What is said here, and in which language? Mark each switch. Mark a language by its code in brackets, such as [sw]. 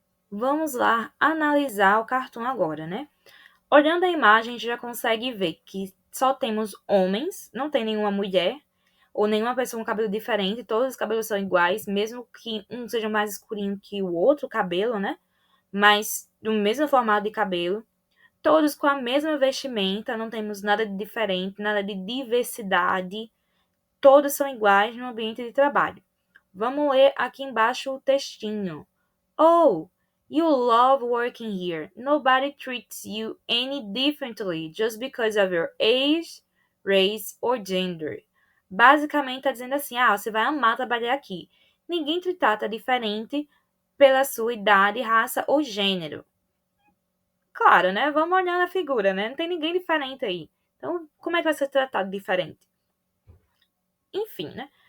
[pt] Vamos lá analisar o cartoon agora, né? Olhando a imagem, a gente já consegue ver que só temos homens, não tem nenhuma mulher, ou nenhuma pessoa com cabelo diferente, todos os cabelos são iguais, mesmo que um seja mais escurinho que o outro cabelo, né? Mas do mesmo formato de cabelo, todos com a mesma vestimenta, não temos nada de diferente, nada de diversidade, todos são iguais no ambiente de trabalho. Vamos ler aqui embaixo o textinho. [en] Oh, you love working here. Nobody treats you any differently just because of your age, race or gender. [pt] Basicamente está dizendo assim, você vai amar trabalhar aqui. Ninguém te trata diferente pela sua idade, raça ou gênero. Claro, né? Vamos olhar na figura, né? Não tem ninguém diferente aí. Então, como é que vai ser tratado diferente? Enfim, né?